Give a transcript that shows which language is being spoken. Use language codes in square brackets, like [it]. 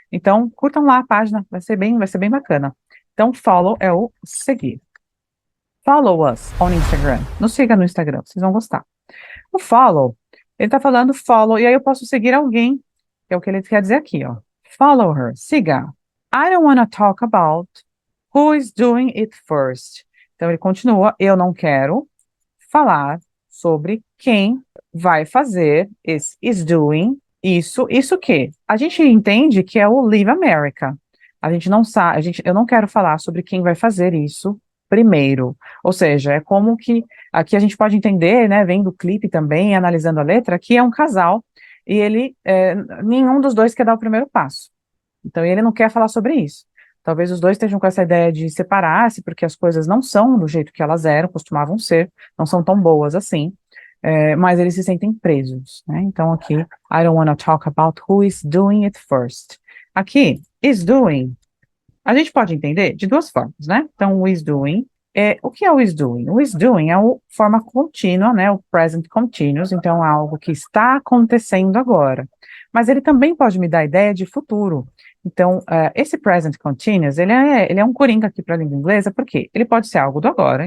[pt] Então, curtam lá a página, vai ser bem bacana. Então, follow é o seguir. [en] Follow us on Instagram. [pt] Nos siga no Instagram, vocês vão gostar. O follow, ele está falando follow, e aí eu posso seguir alguém, que é o que ele quer dizer aqui, ó. [en] Follow her, [pt] siga. [en] I don't want to talk about who is doing it first. [pt] Então ele continua, eu não quero falar sobre quem vai fazer esse is doing isso que? A gente entende que é o Leave America. A gente não sabe, eu não quero falar sobre quem vai fazer isso primeiro. Ou seja, é como que aqui a gente pode entender, né, vendo o clipe também, analisando a letra, que é um casal e nenhum dos dois quer dar o primeiro passo. Então ele não quer falar sobre isso. Talvez os dois estejam com essa ideia de separar-se, porque as coisas não são do jeito que elas eram, costumavam ser, não são tão boas assim, mas eles se sentem presos, né? Então aqui, [en] I don't want to talk about who is doing it first. [pt] Aqui, is doing, a gente pode entender de duas formas, né? Então, o is doing, o que é o is doing? O is doing é a forma contínua, né? O present continuous, então é algo que está acontecendo agora. Mas ele também pode me dar a ideia de futuro. Então, esse present continuous, ele é um coringa aqui para a língua inglesa, porque ele pode ser algo do agora.